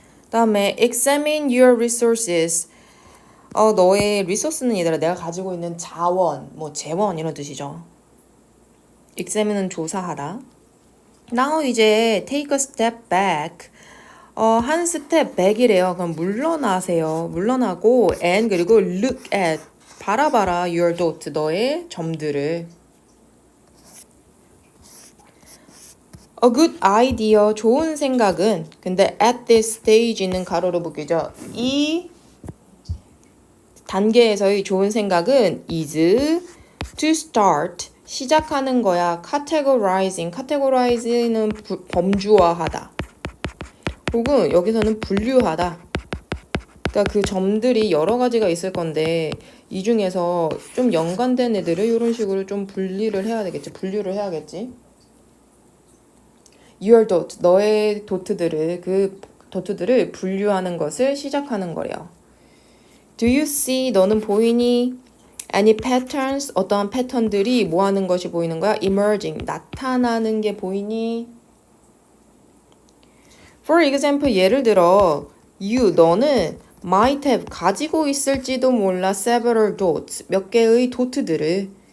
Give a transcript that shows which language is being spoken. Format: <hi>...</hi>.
<ko>다음에</ko> <en>examine your resources.</en> <ko>너의 resource는 얘들아 내가 가지고 있는 자원, 뭐 재원 이런 뜻이죠. examine은 조사하다.</ko> <en>Now</en> <ko>이제</ko> <en>take a step back.</en> <ko>한 스텝 back이래요. 그럼 물러나세요. 물러나고 and 그리고</ko> <en>look at</en> <ko>바라봐라</ko> <en>your dot</en> <ko>너의 점들을.</ko> <en>A good idea</en> <ko>좋은 생각은 근데</ko> <en>at this stage는</en> <ko>가로로 묶이죠. 이 단계에서의 좋은 생각은</ko> <en>is to start</en> <ko>시작하는 거야. categorizing는 범주화하다. 혹은 여기서는 분류하다. 그러니까 그 점들이 여러 가지가 있을 건데 이 중에서 좀 연관된 애들을 이런 식으로 좀 분리를 해야 되겠지. 분류를 해야겠지.</ko> <en>Your dot,</en> <ko>너의 도트들을 그 도트들을 분류하는 것을 시작하는 거래요.</ko> <en>Do you see,</en> <ko>너는 보이니?</ko> <en>Any patterns,</en> <ko>어떠한 패턴들이 뭐 하는 것이 보이는 거야? Emerging, 나타나는 게 보이니?</ko> <en>For example,</en> <ko>예를 들어 you, 너는</ko> <en>might have,</en> <ko>가지고 있을지도 몰라</ko> <en>several dots,</en> <ko>몇 개의 도트들을.</ko>